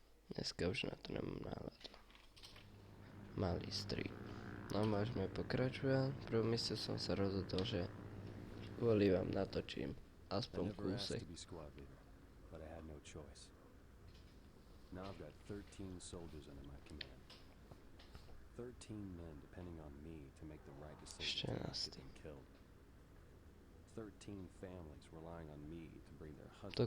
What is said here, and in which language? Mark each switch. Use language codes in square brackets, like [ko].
[sk] Dneska už na to nemám náladu. Malý street. No môžeme pokračovať. Prvú misiu som sa rozhodol, že kvôli vám natočím [en] I [sk] aspoň [en] never asked [sk] kúsek. [en] to be squad leader, but I had no choice. Now I've got 13 soldiers under my command. 13 men depending on me to make the right decision to not get them killed. 13 families relying on me to bring their husbands and